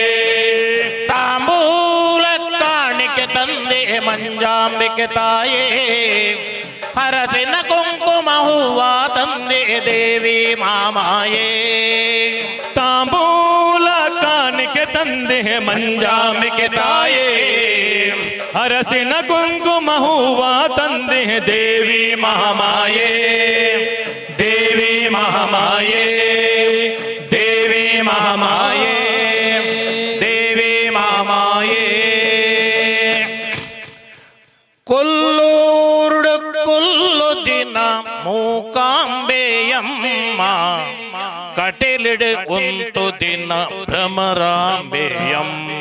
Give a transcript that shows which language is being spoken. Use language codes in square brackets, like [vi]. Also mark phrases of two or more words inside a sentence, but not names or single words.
[kn] ತಾಂಬೂಲ ಕಾಣಿಕೆ ತಂದೆ ಮಂಜಾಂಬಿಕೆ ತಾಯೇ ಹರಸಿನ ಕುಂಕುಮ ಹೂವ ತಂದೆ ದೇವಿ ಮಾಮಾಯೇ. ತಾಂಬೂಲ ಕಾಣಿಕೆ ತಂದೆ ಮಂಜಾಂಬಿಕೆ ತಾಯೇ ಹರಸಿನ ಕುಂಕುಮ ಹೂವ ತಂದೆ ದೇವಿ ಮಹಾಮಾಯೇ. ದೇವಿ ಮಹಾಮಾಯೇ ದೇವಿ ಮಹಾಮಾಯೇ ದೇವಿ ಮಹಾಮಾಯೇ. [tcy] ಕೊಲ್ಲೂರುಡು ಕೊಲ್ಲು ದಿನ ಮೂಕಾಂಬೆಯಮ್ಮ ಕಟೆಲಿಡು ಒಂದು ದಿನ ಭ್ರಮರಾಂಬೆಯಮ್ಮ.